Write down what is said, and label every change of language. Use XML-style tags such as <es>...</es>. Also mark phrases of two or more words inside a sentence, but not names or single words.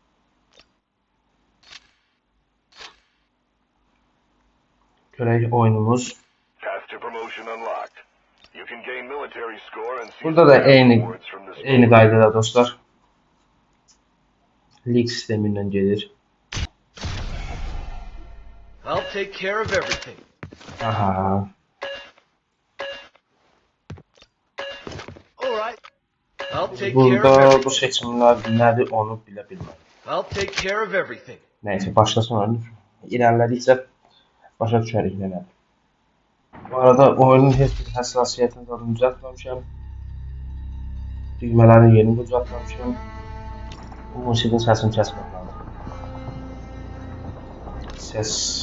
<az>Görək oyunumuz. Burada da eyni qaydada dostlar. Lig sistemindən gedir.</az> <en>I'll take care of everything. Aha. All right. I'll take care of</en> <az>Burada</az> <en>everything.</en> <az>bu seçimlər nədir onu bilə bilməm.</az> <en>I'll take care of everything.</en> <az>Nəysə, başlasın oyun. İlerlədikcə başa düşərik nədir. Bu arada oyunun heç bir həssasiyyətini zaten düzəltməmişəm. Düymələrin yerini düzəltməmişəm. Bu musiqinin səsini kəsmək lazım. Ses.</az>